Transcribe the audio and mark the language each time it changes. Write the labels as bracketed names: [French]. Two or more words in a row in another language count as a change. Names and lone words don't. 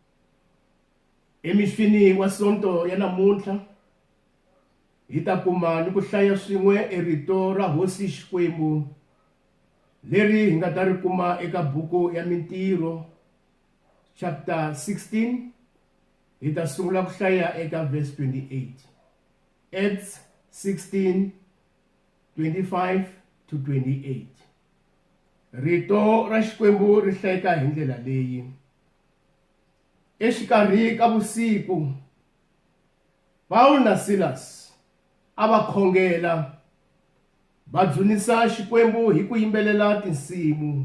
[Tsonga] Emixini wa sonto ya namuntlha hi ta kuma ni ku hlaya swin'we rito ra hosi Xikwembu leri hi nga ta ri kuma eka buku ya Mintirho chapter 16 hi ta sungula ku hlaya eka verse 28. [English] Acts 16:25 to 28. [Tsonga] Rito ra Xikwembu ri hlayeka hi ndlela leyi. Exikarhi ka vusiku Paul na Silas a va khongela va dzunisa Xikwembu hi ku yimbelela tinsimu.